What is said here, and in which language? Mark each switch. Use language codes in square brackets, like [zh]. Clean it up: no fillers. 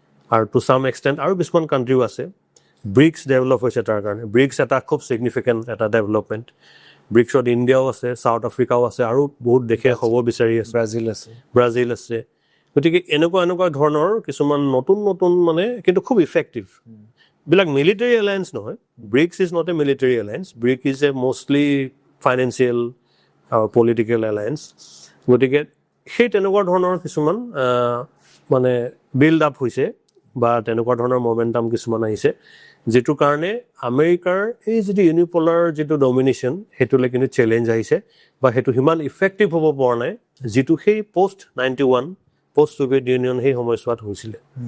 [as] আৰু [en] to some extent [as] আৰু কিছুমান কাণ্ট্ৰিও আছে ব্ৰিক্স ডেভেলপ হৈছে তাৰ কাৰণে ব্ৰিক্স এটা খুব ছিগনিফিকেণ্ট এটা ডেভেলপমেণ্ট ব্ৰিক্সত ইণ্ডিয়াও আছে চাউথ আফ্ৰিকাও আছে আৰু বহুত দেশে হ'ব বিচাৰি আছে ব্ৰাজিল আছে গতিকে এনেকুৱা ধৰণৰ কিছুমান নতুন মানে কিন্তু খুব ইফেক্টিভ বিলাক [en] military alliance [as] নহয়. [en] BRICS is not a military alliance. BRICS is a mostly financial political alliance. [as] গতিকে সেই তেনেকুৱা ধৰণৰ কিছুমান মানে বিল্ড আপ হৈছে বা তেনেকুৱা ধৰণৰ মমেণ্টাম কিছুমান আহিছে, যিটোৰ কাৰণে আমেৰিকাৰ এই যিটো ইউনিপলাৰ যিটো ডমিনেশ্যন সেইটোলৈ কিন্তু চেলেঞ্জ আহিছে বা সেইটো সিমান ইফেক্টিভ হ'ব পৰা নাই, যিটো সেই পোষ্ট 91 পোষ্ট ছোভিয়েট ইউনিয়ন সেই সময়ছোৱাত হৈছিলে.